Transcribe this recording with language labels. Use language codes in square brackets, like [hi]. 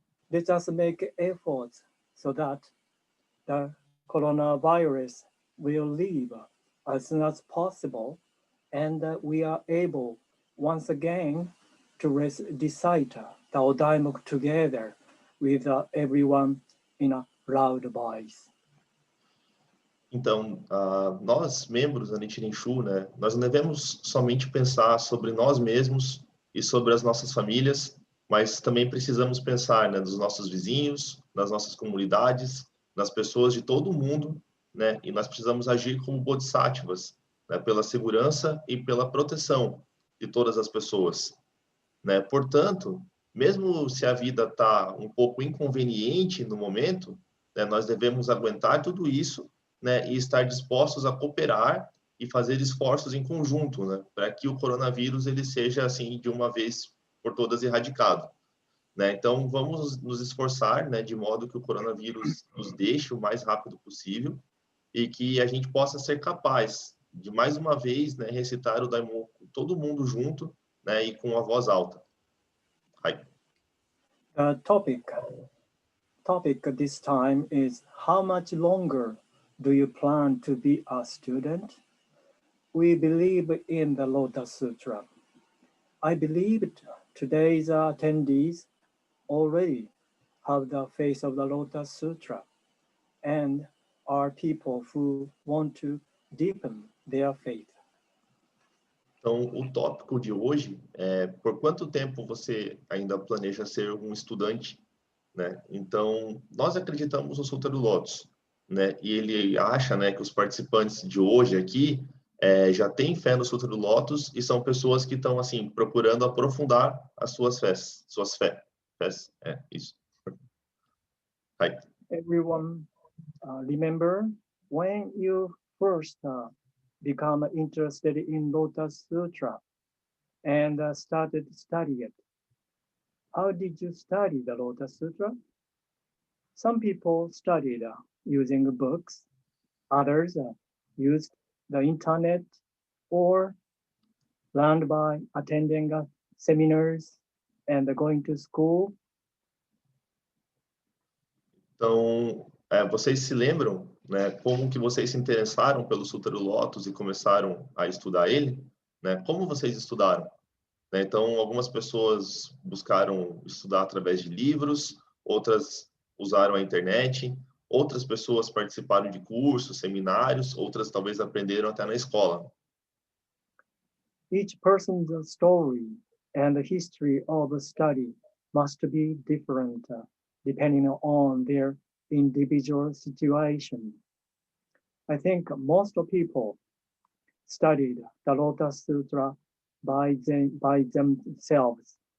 [en] Let us make efforts so that the coronavirus will leave as soon as possible and we are able once again to recite the Odaimoku together with everyone in a loud voice. [pt] Então, nós, membros da Nichiren Shu, né, nós não devemos somente pensar sobre nós mesmos e sobre as nossas famílias, mas também precisamos pensar, né, nos nossos vizinhos, nas nossas comunidades, nas pessoas de todo o mundo, né, e nós precisamos agir como bodhisattvas, né, pela segurança e pela proteção de todas as pessoas, né? Portanto, mesmo se a vida está um pouco inconveniente no momento, né, nós devemos aguentar tudo isso, né, e estar dispostos a cooperar e fazer esforços em conjunto, né, para que o coronavírus ele seja assim de uma vez por todas erradicado, né? Então vamos nos esforçar, né, de modo que o coronavírus nos deixe o mais rápido possível e que a gente possa ser capaz de mais uma vez, né, recitar o Daimoku todo mundo junto, né, e com a voz alta. [en] Hi. The topic this time is how much longer do you plan to be a student? We believe in the Lotus Sutra. I believe today's attendees already have the face of the Lotus Sutra and are people who want to deepen their faith. [pt] Então, o tópico de hoje é por quanto tempo você ainda planeja ser um estudante, né? Então, nós acreditamos no Sutra do Lótus, né? E ele acha, né, que os participantes de hoje aqui já têm fé no Sutra do Lótus e são pessoas que estão assim procurando aprofundar as suas fés, fés, isso. [en] Hi. Everyone, remember when you first become interested in Lotus Sutra and started studying it. how did you study the Lotus Sutra? Some people studied using books, others used the internet or learned by attending seminars and going to school. [pt] Então, vocês se lembram, né, como que vocês se interessaram pelo Sutra do Lótus e começaram a estudar ele? Né? Como vocês estudaram? Né? Então, algumas pessoas buscaram estudar através de livros, outras usaram a internet, outras pessoas participaram de cursos, seminários, outras talvez aprenderam até na escola. [en] Each person's story and the history of a study must be different depending on their individual situation. I think most people studied the Lotus Sutra by themselves.